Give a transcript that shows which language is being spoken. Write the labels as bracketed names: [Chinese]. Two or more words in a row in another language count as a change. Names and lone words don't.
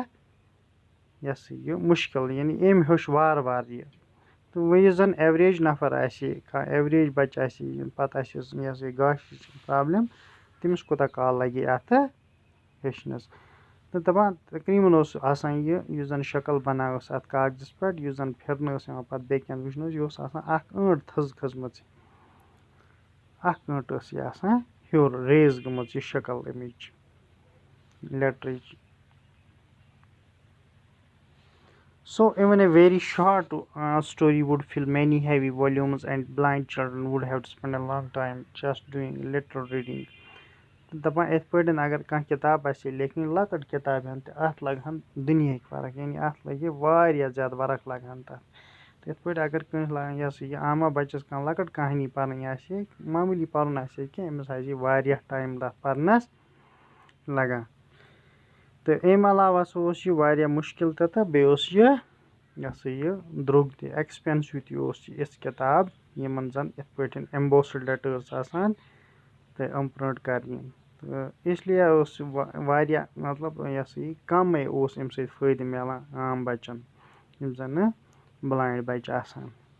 [Kashmiri] یہِ مُشکِل یعنی أمۍ ہیوٚچھ وارٕ وارٕ یہِ تہٕ وۄنۍ یُس زن ایوریج نفر آسہِ کانٛہہ ایوریج بچہِ آسہِ پتہٕ آسٮ۪س گاشِچ پرابلِم تٔمِس کوٗتاہ کال لگہِ اتھٕ ہیٚچھنس تہٕ دپان تقریٖبن اوس آسان یہِ یُس زن شکل بناو ٲس اتھ کاغذس پٮ۪ٹھ یُس زن پھِرنہٕ ٲس یِوان پتہٕ بیٚکہِ اندٕ وٕچھنہٕ یہِ اوس آسان اکھ ٲنٹ تھٔز کھٔژمٕژ اکھ ٲنٹ ٲس یہِ آسان ہیوٚر ریز گٔمٕژ یہِ شکل اَمِچ لیٹرٕچ [English] So even a very short story would fill many heavy volumes and blind children would have to spend a long time just doing literal reading. [Kashmiri] دَپان یِتھ پٲٹھۍ اگر کانٛہہ کِتاب آسہِ لیکھٕنۍ لۄکٕٹ کِتابہِ ہن تہِ اتھ لگہٕ ہن دُنیہٕکۍ ورق یعنی اتھ لگہِ واریاہ زیادٕ ورق لگہٕ ہن تتھ تہٕ یِتھ پٲٹھۍ اگر کٲنٛسہِ یہِ عامہ بچس کانٛہہ لۄکٕٹ کہانی پرٕنۍ آسہِ معموٗلی پرُن آسہِ کینٛہہ أمِس آسہِ واریاہ ٹایم تتھ پرنس لگان تہٕ اَمہِ علاوٕ ہسا اوس یہِ واریاہ مُشکِل تہِ تہٕ بیٚیہِ اوس یہِ درٛوگ تہِ ایٚکٕسپینسِو تہِ اوس یہِ یِژھ کِتاب یِمن زن یِتھ پٲٹھۍ ایمبوسٕڈ لیٹٲرٕس آسان تہٕ یِم پرنٹ کرنہِ تہٕ اسلیے اوس یہِ واریاہ مطلب کمے اوس اَمہِ سۭتۍ فٲیدٕ مِلان عام بچن یِم زن نہٕ بلایِنڈ بچہِ آسان